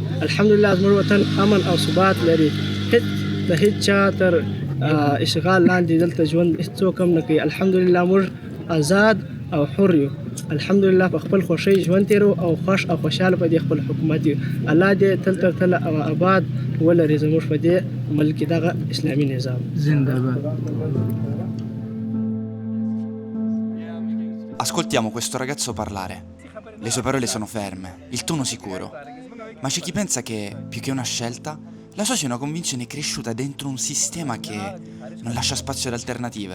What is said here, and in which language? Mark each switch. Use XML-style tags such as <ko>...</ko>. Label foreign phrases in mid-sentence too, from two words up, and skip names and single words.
<ps>الحمدلله زموږ وطن امن او ثبات لري، د هیڅ چا تر اشغال لاندې دلته ژوند هیڅوک هم نه کوي. الحمدلله موږ آزاد او حر یو. الحمدلله په خپل خوښۍ ژوند تیرو او خوښ او خوشحاله په دې خپل حکومت یو. الله دې تل تر تله آباد ولري زموږ په دې ملک دغه اسلامي نظام. زنده باد.</ps> <it>Ascoltiamo questo ragazzo parlare. Le sue parole sono ferme, il tono sicuro. Ma c'è chi pensa che, più che una scelta, la sua sia una convinzione cresciuta dentro un sistema che non lascia spazio ad alternative.</it>